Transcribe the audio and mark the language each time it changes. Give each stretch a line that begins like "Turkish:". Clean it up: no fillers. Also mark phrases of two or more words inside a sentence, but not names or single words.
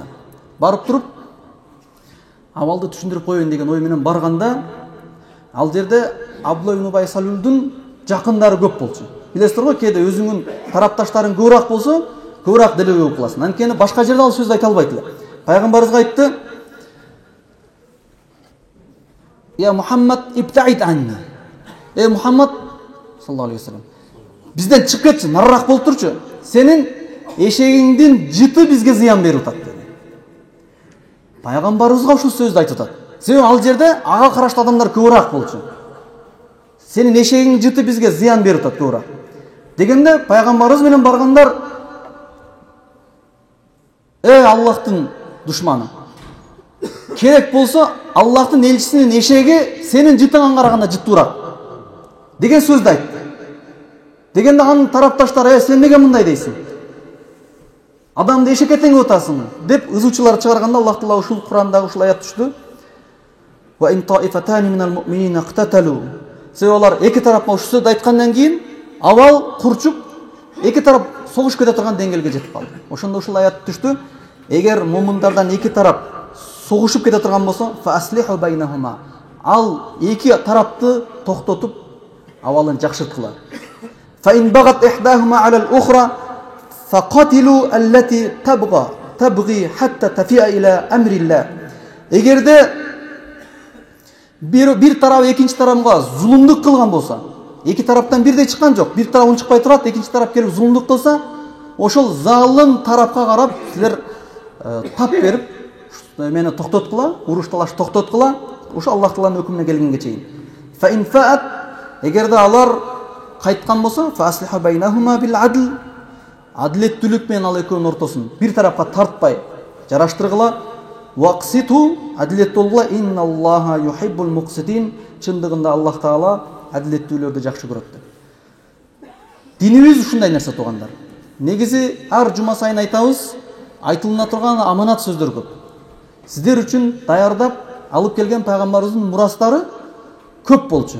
Kyrgyz: Барып туруп, абалды түшүндүрүп коеюн деген ой менен барганда, ал жерде Абдулла ибн Убай ас-Салулдун жакындары көп болчу. Билесиздер го, кээде өзүңүн тарапташтарың көбүрөөк болсо, көбүрөөк делебе болуп каласың. Анткени башка жерде ал сөздү айта албайт эле. Пайгамбарыбызга айтты:
Arabic: "يا محمد ابتعد عني." محمد صلى الله عليه وسلم,
Kyrgyz: бизден чыгып кетчи, нарыраак болуп турчу. Сенин эшегиңдин жыты бизге зыян берип атат dedi. Пайгамбарыбызга ушул сөздү айтып атат. Себеби ал жерде ага караштуу адамдар көбүрөөк болчу. Сенин эшегиңдин жыты бизге зыян берип атат көбүрөөк. Дегенде пайгамбарыбыз менен баргандар: Аллахтын душманы. Керек болсо Аллахтын элчисинин эшеги сенин жытыңа караганда жыттуураак деген сөздү айтты. Дегенде анын тарапташтары: сен неге мындай дейсиң? Адамды эшекке теңеп атасың деп ызуучулар чыгарганда, Аллах Таала ушул Курандагы ушул аят түштү.
Arabic: وإن طائفتان من المؤمنين اقتتلوا.
Kyrgyz: Себеби алар эки тарапка ушул сөздү айткандан кийин абал курчуп, эки тарап согуш кете турган деңгээлге жетип калды. Ошондо ушул аят түштү. Эгер мумундардан эки тарап согушуп кете турган болсо,
Arabic: فأصلحوا بينهما.
Kyrgyz: Ал эки тарапты токтотуп, абалын жакшырткыла.
Arabic: فإن بغت إحداهما على الأخرى فقاتلوا التي تبغي حتى تفيء إلى أمر الله.
Kyrgyz: Эгерде бир тарап экинчи тарапка зулумдук кылган болсо, эки тараптан бирдей чыккан жок, бир тарап унчукпай турат, экинчи тарап келип зулумдук кылса, ошол залым тарапка карап силер тап берип, мени токтоткула, уруш талаш токтоткула, ошо Аллах Тааланын өкүмүнө келгенге чейин.
Arabic: فإن فاءت,
Kyrgyz: эгерде алар кайткан болсо,
Arabic: فأصلحوا بينهما بالعدل.
Kyrgyz: Адилеттүүлүк менен ал экөөнүн ортосун бир тарапка тартпай жараштыргыла. Вақситу, адилеттүү болгула.
Arabic: إن الله يحب المقسطين.
Kyrgyz: Чындыгында Аллах Таала адилеттүүлөрдү жакшы көрөт деп. Динибиз ушундай нерсе туугандар. Негизи ар жума сайын айтабыз, айтылына турган аманат сөздөр көп. Сиздер үчүн даярдап алып келген пайгамбарыбыздын мурастары көп болчу.